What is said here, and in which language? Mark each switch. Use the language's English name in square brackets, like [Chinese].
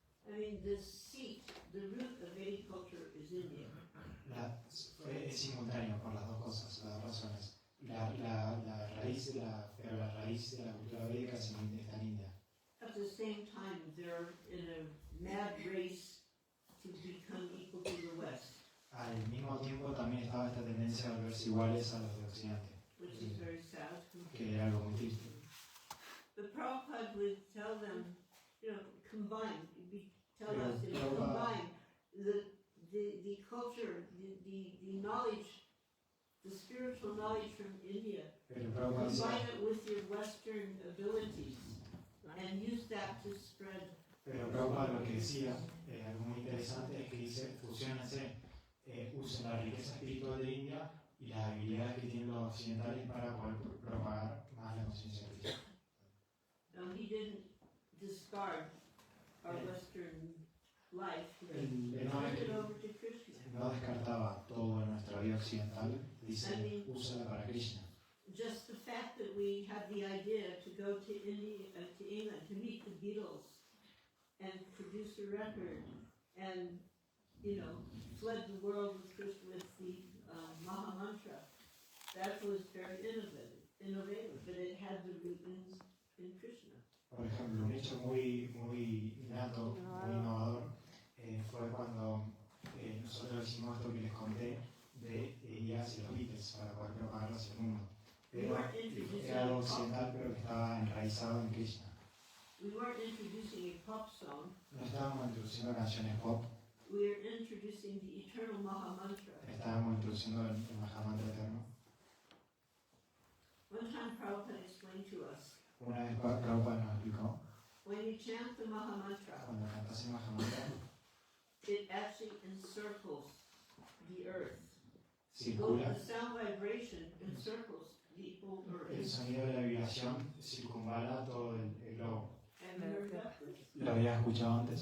[English] I mean, the root of agriculture is India. [Spanish] Es simultáneo por las dos cosas, las dos razones. La raíz de la cultura védica está en India. [English] At the same time, they're in a mad race to become equal to the West. [Spanish] Al mismo tiempo también estaba esta tendencia a volverse iguales a los de Occidente, [English] Which is very sad. [Spanish] que era algo muy triste. [English] But Prabhupada would tell them, combine, combine the culture, the knowledge, the spiritual knowledge from India, combine it with your Western abilities, and use that to spread. [Spanish] Pero Prabhupada lo que decía, algo muy interesante, es que dice, fusiónense, usen la riqueza espiritual de India y las habilidades que tienen los occidentales para poder propagar más la conciencia de Cristo. [English] Now he didn't discard our Western life, he turned it over to Krishna. [Spanish] No descartaba todo en nuestra vida occidental, dice, úsala para Krishna. [English] Just the fact that we had the idea to go to England to meet the Beatles and produce a record and, flood the world with the Maha Mantra, that was very innovative, but it had the root in Krishna. [Spanish] Por ejemplo, un hecho muy innato, muy innovador, fue cuando nosotros hicimos esto que les conté de ir hacia los Beatles para poder propagarlo hacia el mundo. Pero era algo occidental, pero que estaba enraizado en Krishna. [English] We weren't introducing a pop song. [Spanish] No estábamos introduciendo canciones pop, [English] We are introducing the eternal Maha Mantra. [Spanish] estábamos introduciendo el Mahamantra eterno. [English] One time Prabhupada explained to us, [Spanish] Una vez Prabhupada nos explicó, [English] when you chant the Maha Mantra, [Spanish] cuando cantas el Mahamantra, [English] it actually encircles the earth. [Spanish] circula, [English] The sound vibration encircles the whole [Spanish] el [English] earth. [Spanish] sonido de la vibración circunvala todo el globo. [English] Have you heard that? [Spanish] ¿Lo habías escuchado antes?